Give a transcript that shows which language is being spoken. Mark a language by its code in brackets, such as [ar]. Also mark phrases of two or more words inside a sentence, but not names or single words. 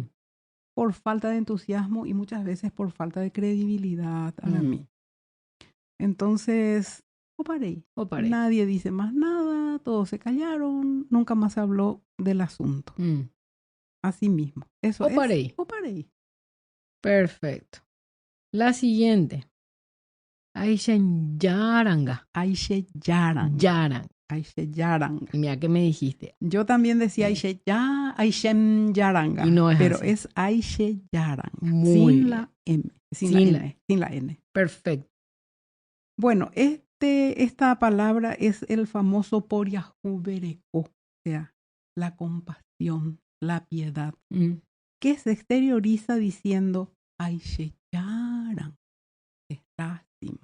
[es] por falta de entusiasmo y muchas veces por falta de credibilidad a mí. Entonces, oparei. [gn] oparei. [es] Nadie dice más nada, todos se callaron, nunca más se habló del asunto. Mm, Así mismo. Eso [gn] oparei. [es] es oparei. Perfecto. La siguiente. [gn] Aishen Yaranga. Aishe yaran. Yaran. Aishe yaran. [es] Y mira que me dijiste. Yo también decía [gn] Aishe ya, Aishem yaranga. [es] Y no es pero así. es [gn] Aishe yaran. [es] Muy sin bien. la M. Sin Sin la la N. Sin la N. Perfecto. Bueno, esta palabra es el famoso poriajubereco, o sea, la compasión, la piedad, que se exterioriza diciendo, [gn] Aishe yaran, [es] es lástima.